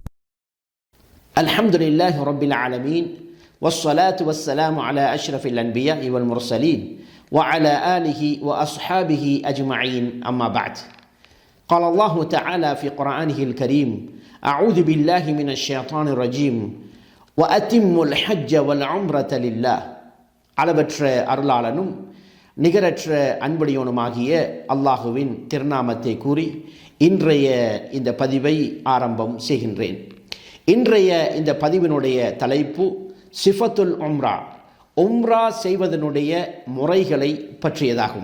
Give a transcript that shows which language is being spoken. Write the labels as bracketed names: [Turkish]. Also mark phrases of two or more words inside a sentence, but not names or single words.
[Arabic] الحمد لله رب العالمين، والصلاة والسلام على أشرف الأنبياء والمرسلين وعلى آله وأصحابه أجمعين، أما بعد. قال الله تعالى في قرآنه الكريم: أعوذ بالله من الشيطان الرجيم وأتموا الحج والعمرة لله. [Tamil] அளவற்ற அருளாளனும் நிகரற்ற அன்புடையவனுமாகிய அல்லாஹுவின் திருநாமத்தை கூறி இன்றைய இந்த பதிவை ஆரம்பம் செய்கின்றேன். இன்றைய இந்த பதிவினுடைய தலைப்பு [Arabic] صفة العمرة, [Tamil] உம்ரா செய்வதனுடைய முறைகளை பற்றியதாகும்.